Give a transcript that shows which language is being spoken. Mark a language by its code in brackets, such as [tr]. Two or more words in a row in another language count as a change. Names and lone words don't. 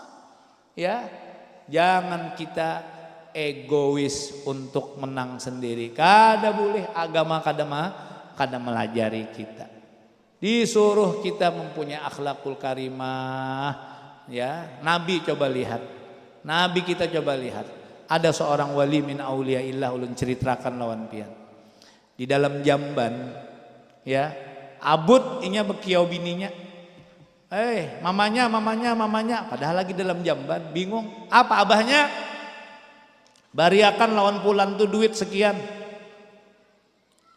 [id] Ya, jangan kita egois untuk menang sendiri. [bjn] Kada boleh, agama kada melajari kita. [id] Disuruh kita mempunyai [ar] akhlakul karimah. [bjn] Ya, Nabi coba lihat. Nabi kita coba lihat, ada seorang wali [ar] min auliyaillah [bjn] ulun ceritakan lawan pian. Di dalam jamban, ya, abut inya bekiau bininya. [id] Mamanya, padahal lagi dalam jamban, bingung. Apa abahnya? [bjn] Bariakan lawan pulan tuh duit sekian.